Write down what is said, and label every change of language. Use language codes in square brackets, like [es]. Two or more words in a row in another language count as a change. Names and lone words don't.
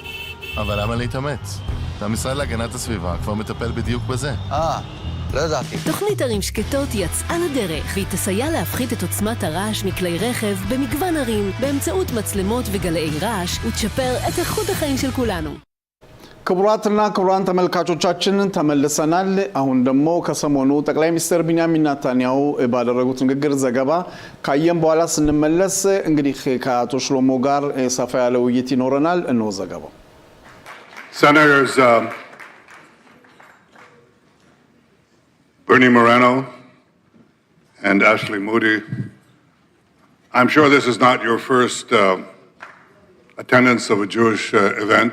[he] אבל למה להתאמץ? המשרד להגנת הסביבה כבר מטפל בדיוק בזה. לא ידעתי. תוכנית ערים שקטות יצאה לדרך, והיא תסייע להפחית את עוצמת הרעש מכלי רכב במגוון ערים, באמצעות מצלמות וגלאי רעש, ותשפר את איכות החיים של כולנו. [am] ክቡራትና ክቡራን ተመልካቾቻችን ተመልሰናል። አሁን ደግሞ ከሰሞኑ ጠቅላይ ሚኒስትር ቢንያሚን ኔታንያሁ ባደረጉት ንግግር ዘገባ ካየን በኋላ ስንመለስ እንግዲህ ከአቶ ሽሎሞ ጋር ሰፋ ያለ ውይይት ይኖረናል። እነሆ ዘገባው። [en] Senators Bernie Moreno and Ashley Moody, I'm sure this is not your first attendance of a Jewish event.